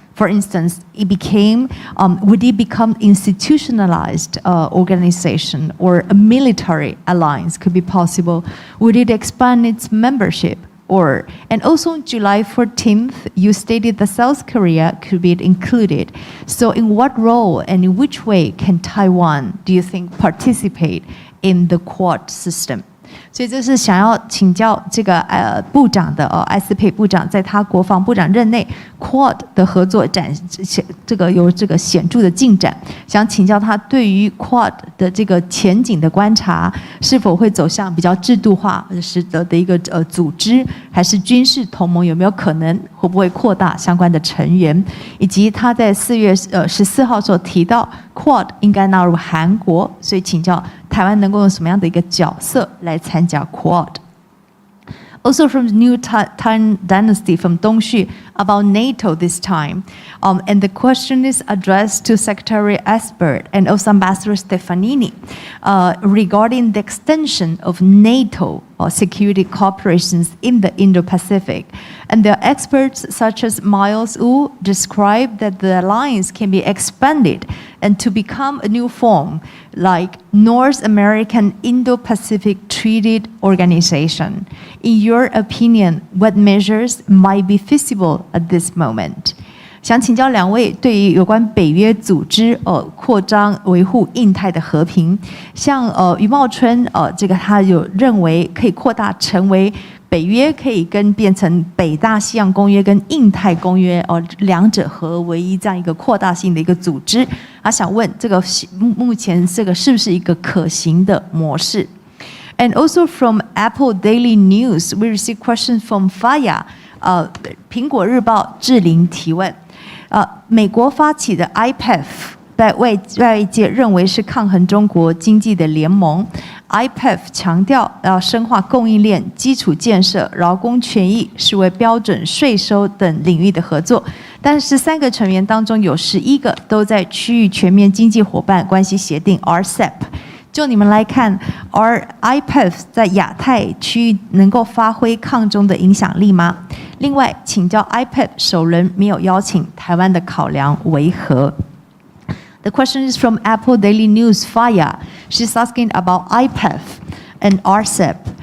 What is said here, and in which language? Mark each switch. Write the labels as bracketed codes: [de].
[en] For instance, would it become institutionalized organization or a military alliance could be possible? Would it expand its membership? And also on July 14th, you stated that South Korea could be included. So in what role and in which way can Taiwan, do you think, participate in the Quad system? [zh] 所以这是想要请教这个部长的艾斯培部长，在他国防部长任内 Quad 的合作有这个显著的进展，想请教他对于 Quad 的这个前景的观察，是否会走向比较制度化使得的一个组织，还是军事同盟有没有可能，会不会扩大相关的成员，以及他在4月14号所提到 Quad 应该纳入韩国，所以请教台湾能够用什么样的一个角色来参加 Quad? [en] Also from the new Tang dynasty from Dongxu about NATO this time. And the question is addressed to Secretary Esper and also Ambassador Stefanini regarding the extension of NATO security cooperations in the Indo-Pacific. And the experts such as Miles Wu describe that the alliance can be expanded and to become a new form like North American Indo-Pacific Treaty Organization. In your opinion, what measures might be feasible at this moment? [zh] 想请教两位对于有关北约组织扩张维护印太的和平，像余茂春这个他有认为可以扩大成为北约可以变成北大西洋公约跟印太公约两者合为一这样一个扩大性的一个组织，他想问这个目前这个是不是一个可行的模式？ [en] And also from Apple Daily News, we received questions from Faya. [zh] 苹果日报志玲提问，美国发起的 IPEF 在外界认为是抗衡中国经济的联盟。 IPEF 强调要深化供应链、基础建设、劳工权益、视为标准税收等领域的合作。但是13个成员当中有11个都在区域全面经济伙伴关系协定 RCEP。就你们来看 ，IPEF 在亚太区域能够发挥抗中的影响力吗？另外，请教 IPEF 首轮没有邀请台湾的考量为何？ [en] The question is from Apple Daily News, Faya. She's asking about IPEF and RCEP.